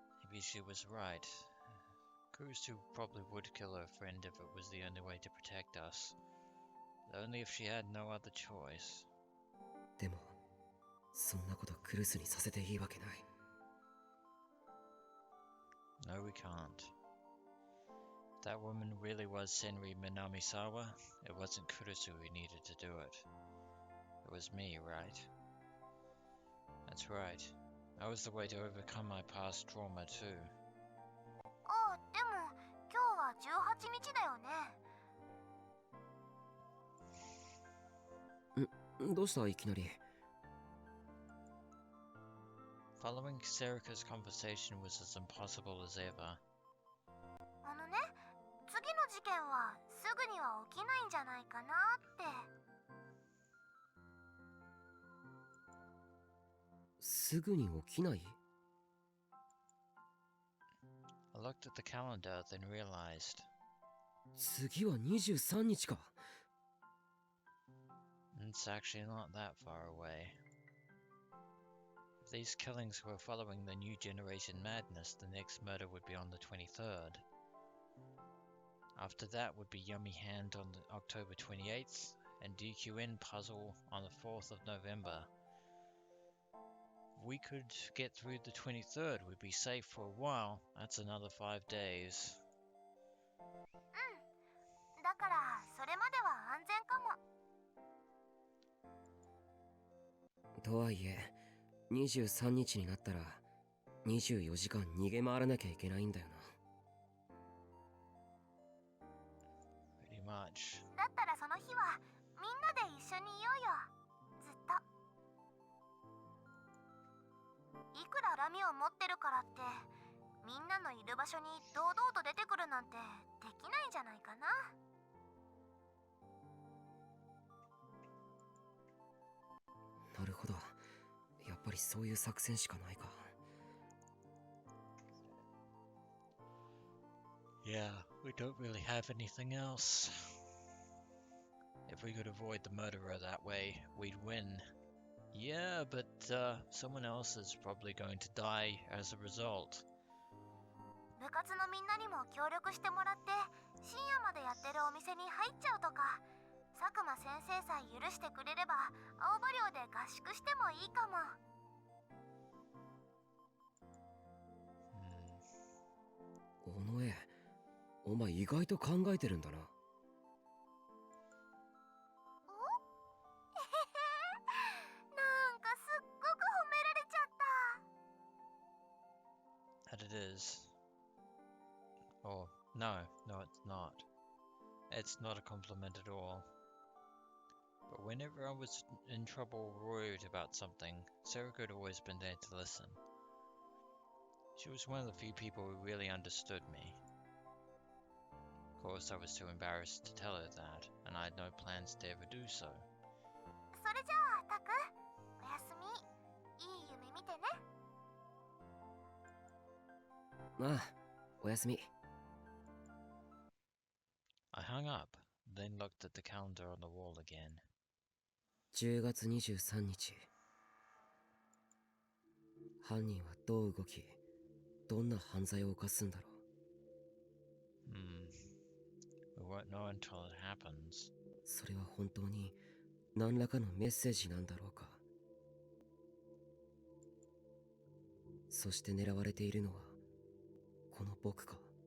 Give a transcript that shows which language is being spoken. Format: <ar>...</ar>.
<en>Maybe she was right. Kurusu probably would kill her friend if it was the only way to protect us. Only if she had no other choice.</en> <ja>でもそんなことクルスにさせていいわけない。</ja> <en>No, we can't. If that woman really was Senri Minamisawa, it wasn't Kurusu who needed to do it. It was me, right? That's right. I was the way to overcome my past trauma too.</en> <ja>ああ、でも今日は18日だよね。どうしたいきなり。</ja> <en>Following Sarika's conversation was as impossible as ever.</en> <ja>あのね、次の事件はすぐには起きないんじゃないかなって。すぐに起きない？</ja> <en>I looked at the calendar, then realized.</en> <ja>次は23日か。</ja> <en>It's actually not that far away. If these killings were following the new generation madness, the next murder would be on the 23rd. After that would be Yummy Hand on October 28th, and DQN Puzzle on the 4th of November. If we could get through the 23rd, we'd be safe for a while. That's another 5 days.</en> <ja>だからそれまでは安全かも。とはいえ23日になったら24時間逃げ回らなきゃいけないんだよな。</ja> <en>Pretty much.</en> <ja>だったらその日はみんなで一緒にいようよ。ずっと。いくら恨みを持ってるからってみんなのいる場所に堂々と出てくるなんてできないんじゃないかな。なるほど。やっぱりそういう作戦しかないか。</ja> <en>Yeah, we don't really have anything else. If we could avoid the murderer that way, we'd win. Yeah, but someone else is probably going to die as a result.</en> <ja>部活のみんなにも協力してもらって深夜までやってるお店に入っちゃうとか、佐久間先生さえ許してくれれば青葉寮で合宿してもいいかも。尾上、お前意外と考えてるんだな。なんかすっごく褒められちゃった。</ja> <en>And it is. Oh, no, it's not. It's not a compliment at all. But whenever I was in trouble or worried about something, Sarika had always been there to listen. She was one of the few people who really understood me. Of course, I was too embarrassed to tell her that, and I had no plans to ever do so.</en> <ja>それじゃあタク、おやすみ。いい夢見てね。まあ、おやすみ。</ja> <en>I hung up, then looked at the calendar on the wall again.</en> <ja>10月23日。犯人はどう動き、どんな犯罪を犯すんだろう。</ja> <en>We won't know until it happens.</en> <ja>それは本当に何らかのメッセージなんだろうか。そして狙われているのはこの僕か。</ja>